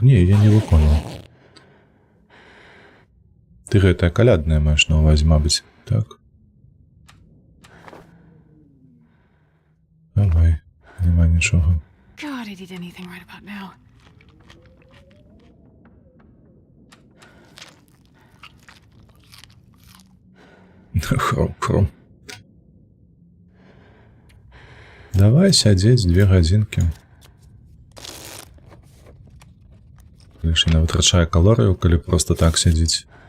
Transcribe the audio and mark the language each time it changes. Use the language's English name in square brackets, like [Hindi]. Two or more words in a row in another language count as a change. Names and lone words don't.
[Belarusian] Не, я не выконаў. Ты гэтае каляднае маеш на ўвазе, мабыць, так? Давай, няма нічога. [English] God, I'd eat anything right about now. [Belarusian] Хром. Давай сядзець 2 гадзінкі. Лишь не вытрачае калорыю, калі просто так сядзіць.